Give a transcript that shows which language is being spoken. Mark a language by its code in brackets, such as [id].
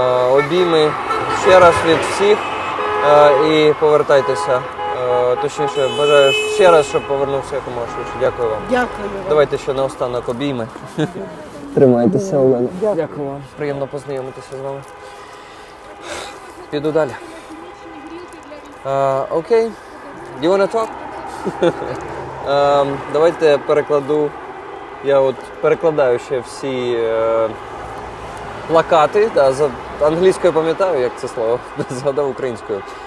[uk] Обійми ще раз від всіх і повертайтеся. Точніше, бажаю ще раз, щоб повернувся якомога швидше. Дякую вам. Дякую вам. Давайте ще наостанок обійми. Тримайтеся, Олена. Дякую вам. Приємно познайомитися з вами. Піду далі. Окей. [en] Do you want to talk? [uk] Давайте я перекладу. Я от перекладаю ще всі плакати. Да, за англійською пам'ятаю, як це слово, згадав українською.